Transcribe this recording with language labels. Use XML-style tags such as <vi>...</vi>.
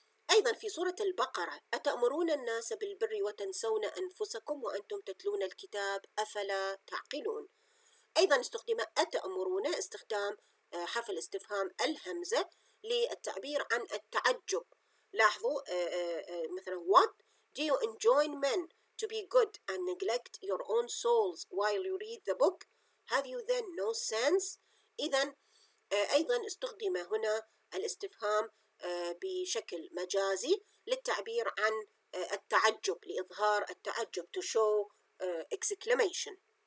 <ar>أيضا في سورة البقرة أتأمرون الناس بالبر وتنسون أنفسكم وأنتم تتلون الكتاب أفلا تعقلون. أيضا استخدم أتأمرون استخدام حرف الاستفهام الهمزة للتعبير عن التعجب. لاحظوا مثلا</ar> <en>what do you enjoin men to be good and neglect your own souls while you read the book, have you then no sense.</en> <ar>إذن أيضا استخدم هنا الاستفهام بشكل مجازي للتعبير عن التعجب، لإظهار التعجب</ar> <en>to show exclamation.</en>